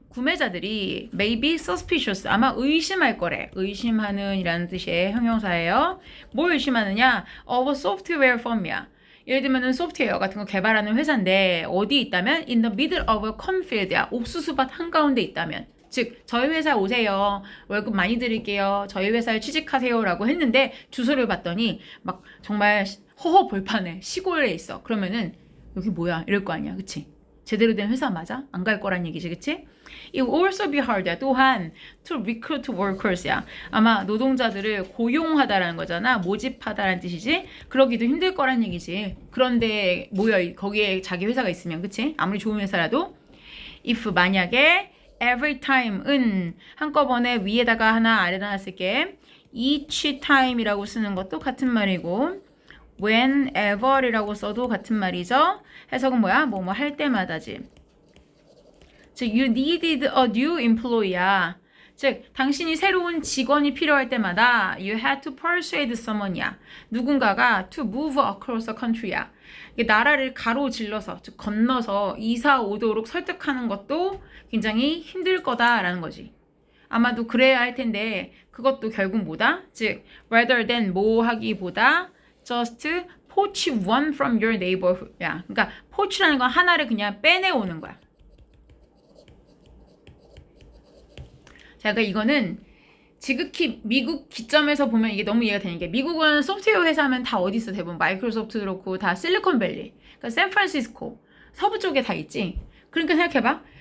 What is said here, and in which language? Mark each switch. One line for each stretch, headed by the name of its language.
English: 구매자들이 may be suspicious.
Korean: 아마 의심할 거래. 의심하는 이라는 뜻의 형용사예요. 뭘 의심하느냐?
English: of a software firm이야.
Korean: 예를 들면 소프트웨어 같은 거 개발하는 회사인데 어디 있다면
English: in the middle of a cornfield
Korean: 야. 옥수수밭 한가운데 있다면. 즉 저희 회사 오세요. 월급 많이 드릴게요. 저희 회사에 취직하세요. 라고 했는데 주소를 봤더니 막 정말 허허벌판에 시골에 있어. 그러면은 여기 뭐야? 이럴 거 아니야. 그치? 제대로 된 회사 맞아? 안 갈 거란 얘기지. 그치?
English: It will also be hard야. 또한 to recruit workers야.
Korean: 아마 노동자들을 고용하다라는 거잖아. 모집하다라는 뜻이지. 그러기도 힘들 거란 얘기지. 그런데 뭐야? 거기에 자기 회사가 있으면 그치? 아무리 좋은 회사라도 if 만약에 every time은 한꺼번에 위에다가 하나 아래다 하나 쓸게. each time이라고 쓰는 것도 같은 말이고 whenever이라고 써도 같은 말이죠. 해석은 뭐야? 뭐 할 때마다지.
English: 즉 you needed a new employee야.
Korean: 즉 당신이 새로운 직원이 필요할 때마다
English: you had to persuade someone
Korean: 이야.
English: 누군가가 to move across the country야.
Korean: 나라를 가로질러서 즉 건너서 이사 오도록 설득하는 것도 굉장히 힘들 거다라는 거지. 아마도 그래야 할 텐데 그것도 결국 뭐다?
English: 즉 rather than
Korean: 뭐 하기보다
English: just poach one from your neighborhood야.
Korean: 그러니까 poach라는 건 하나를 그냥 빼내오는 거야. 자, 그러니까 이거는 지극히 미국 기점에서 보면 이게 너무 이해가 되는 게 미국은 소프트웨어 회사면 다 어디 있어? 대부분 마이크로소프트 그렇고 다 실리콘밸리, 그러니까 샌프란시스코 서부 쪽에 다 있지. 그러니까 생각해봐.